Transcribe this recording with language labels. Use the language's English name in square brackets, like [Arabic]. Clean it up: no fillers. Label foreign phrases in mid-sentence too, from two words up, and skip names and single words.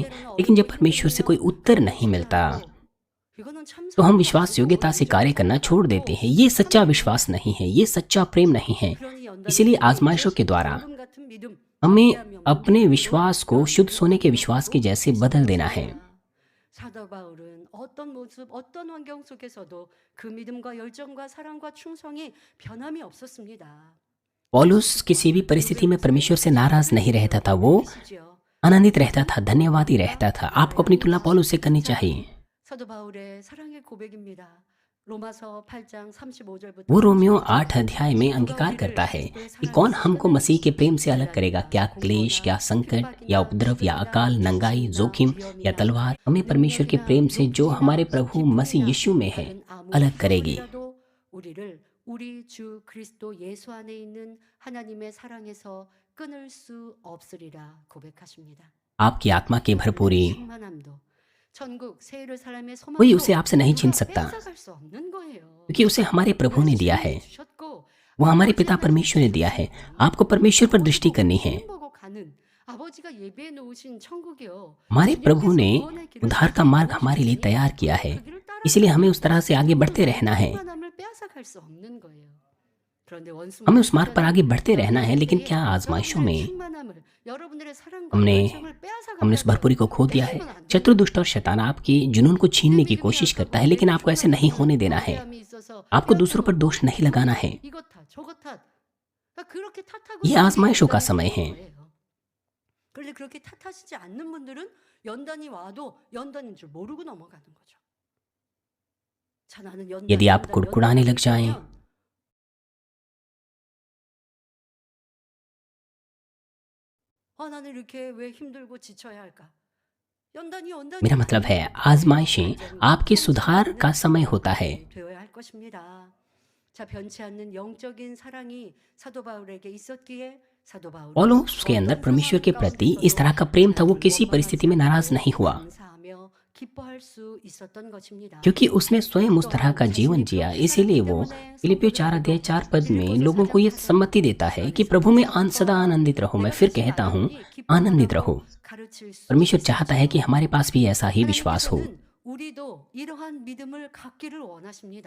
[Hindi] लेकिन जब परमेश्वर से कोई उत्तर नहीं मिलता तो हम विश्वास योग्यता से कार्य करना छोड़ देते हैं। ये सच्चा विश्वास नहीं है, ये सच्चा प्रेम नहीं है। इसीलिए आजमाइशों के द्वारा हमें अपने विश्वास को शुद्ध सोने के विश्वास के जैसे बदल देना है। [Korean] 사도 바울은 어떤 모습, 어떤 환경 속에서도 그 믿음과 열정과 사랑과 충성이 변함이 없었습니다. [Hindi] पौलुस किसी भी परिस्थिति में परमेश्वर से नाराज नहीं रहता था। वो आनंदित रहता था, धन्यवादी रहता था। आपको अपनी तुलना पौलुस से करनी चाहिए। [Korean] 사도 बा울의 사랑의 고백입니다. 로마서 8장 35절부터 [Hindi] वो रोमियो 8 अध्याय में अंगीकार करता है कि कौन हमको मसीह के प्रेम से अलग करेगा? क्या क्लेश, क्या संकट, या उपद्रव, या अकाल, नंगाई, जोखिम या तलवार हमें परमेश्वर के प्रेम से जो हमारे प्रभु मसीह यीशु में है अलग करेगी। [Korean] 우리를 우리 주 그리스도 예수 안에 있는 하나님의 사랑에서 끊을 수 없으리라 고백하십니다. [Hindi] आपकी आत्मा की भरपूरी [Korean] 충만함도 천국 새 예루살렘의 [Hindi] कोई [Korean] 소망도 [Hindi] उसे आपसे नहीं छीन सकता, [Korean] 뺏어갈 수 없는 거예요. [Hindi] क्योंकि उसे हमारे प्रभु ने दिया है। [Korean] 주셨고 [Hindi] वो हमारे पिता परमेश्वर ने दिया है। आपको परमेश्वर पर दृष्टि करनी है। [Korean] 보고 가는 아버지가 예비해 놓으신 천국이요. [Hindi] हमारे प्रभु ने उद्धार का मार्ग हमारे लिए तैयार किया है, इसलिए हमें उस तरह से आगे बढ़ते रहना है। [Korean] 충만함을 빼앗아갈 수 없는 거예요. 그런데 원수 [Hindi] हमें उस मार्ग पर आगे बढ़ते रहना है। लेकिन क्या आजमाइशों में [Korean] 여러분들의 사랑과 [Hindi] हमने [Korean] 열정을 빼앗아갈 [Hindi] हमने उस भरपूरी को खो दिया है? शत्रु, दुष्ट और शैतान आपके जुनून को छीनने की कोशिश करता है, लेकिन आपको ऐसे नहीं होने देना है। आपको दूसरों पर दोष नहीं लगाना है। ये आजमाइशों का समय है। [Korean] 그런데 그렇게 탓하시지 않는 분들은 연단이 와도 연단인 줄 모르고 넘어가는 거죠. 자, 나는 연단이 [Hindi] यदि आप कुड़कुड़ाने लग जाएं, [Korean] 나는 이렇게 왜 힘들고 지쳐야 할까? 연단이 [Hindi] मेरा मतलब है आजमाइशें आपके सुधार का समय होता है। [Korean] 되어야 할 것입니다. 자, 변치 않는 영적인 사랑이 사도 바울에게 있었기에 사도 바울은 [Hindi] पौलुस के अंदर परमेश्वर के प्रति इस तरह का प्रेम था। वो किसी परिस्थिति में नाराज नहीं हुआ। [Korean] 감사하며 기뻐할 수 있었던 것입니다. [Hindi] क्योंकि उसने स्वयं उस तरह का जीवन जिया, इसीलिए वो फिलिपियो 4 अध्याय 4 पद में लोगों को ये सम्मति देता है कि प्रभु में सदा आनंदित रहो। मैं फिर कहता हूँ, आनंदित रहो। परमेश्वर चाहता है कि हमारे पास भी ऐसा ही विश्वास हो। [Korean] 하나님께서는 우리도 이러한 믿음을 갖기를 원하십니다.